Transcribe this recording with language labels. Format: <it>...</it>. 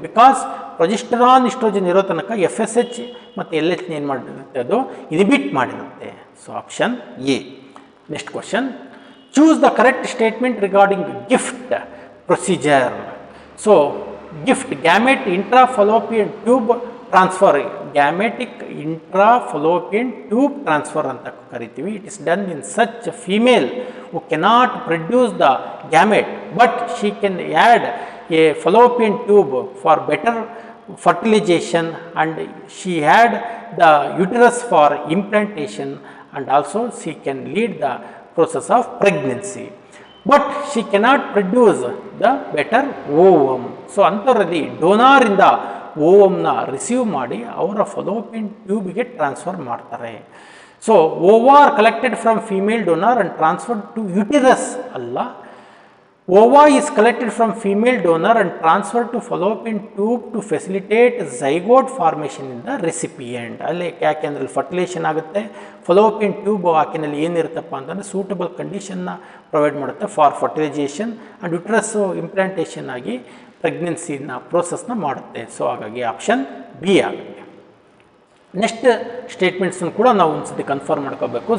<kn>Because progesterone oestrogen ಇರೋ ತನಕ FSH ಮತ್ತು LH ಏನು ಮಾಡಿರುತ್ತೆ, ಅದು inhibit ಮಾಡಿರುತ್ತೆ. So option A.</kn> <en>Next question, choose the correct statement regarding GIFT procedure. So GIFT gamete intrafallopian tube transfer, gametic intrafallopian tube transfer ಅಂತ ಕರಿತೀವಿ. It is done in such female who cannot produce the gamete but she can add a fallopian tube for better fertilization and she had the uterus for implantation and also she can lead the process of pregnancy but she cannot produce the better ovum.</en> <kn>So ಅಂತರಲ್ಲಿ donor ಇಂದ ಓವಮ್ನ receive ಮಾಡಿ ಅವರ ಫಲೋಪಿಯನ್ ಟ್ಯೂಬ್ಗೆ transfer ಮಾಡ್ತಾರೆ.</kn> <en>so ova are collected from female donor and transferred to uterus</en> <kn>ಅಲ್ಲ,</kn> <en>ova is collected from female donor and transferred to fallopian tube to facilitate zygote formation in the recipient.</en> <kn>ಅಲ್ಲಿ ಯಾಕೆಂದ್ರೆ fertilisation ಆಗುತ್ತೆ, ಫಲೋಪಿಯನ್ tube ಆಕೆನಲ್ಲಿ ಏನಿರುತ್ತಪ್ಪ ಅಂತಂದರೆ suitable ಕಂಡೀಷನ್ನ provide ಮಾಡುತ್ತೆ for fertilisation and uterus implantation ಆಗಿ ಪ್ರೆಗ್ನೆನ್ಸಿನ ಪ್ರೋಸೆಸ್ನ ಮಾಡುತ್ತೆ. So ಹಾಗಾಗಿ option B ಆಗುತ್ತೆ. ನೆಕ್ಸ್ಟ್ ಸ್ಟೇಟ್ಮೆಂಟ್ಸನ್ನು ಕೂಡ ನಾವು ಒಂದ್ಸತಿ ಕನ್ಫರ್ಮ್ ಮಾಡ್ಕೋಬೇಕು.</kn>